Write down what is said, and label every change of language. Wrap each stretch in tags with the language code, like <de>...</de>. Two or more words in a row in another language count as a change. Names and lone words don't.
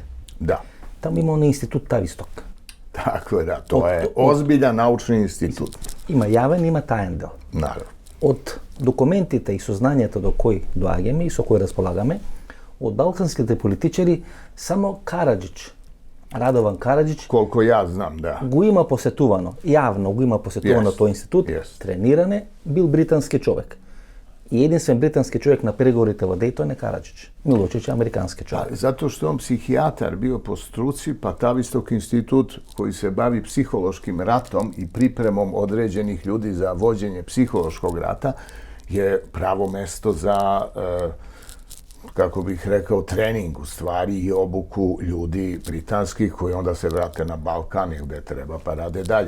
<sr>Da. Tamo ima onaj institut Tavistok. Tako je, da. To je ozbiljan naučni institut. Ima javen, ima tajan deo. Naravno.</sr> <mk>Od dokumentите i сознанията до кои доаѓаме и со кои располагаме, od balkanskите политичари, само Караджич, Радован Караджич, колко ја знам, да. Го има посетувано, јавно го има посетувано тој институт, трениране, бил британски човек.</mk> <sr>I jedinstven britanski čovjek na pregovorite o Daytonu je Karadžić. Milošević je amerikanski čovjek. Zato što on psihijatar bio po struci, pa Tavistok institut koji se bavi psihološkim ratom i pripremom određenih ljudi za vođenje psihološkog rata je pravo mesto za, kako bih rekao, trening u stvari i obuku ljudi britanskih koji onda se vrate na Balkan ili gde treba pa rade dalje.</sr>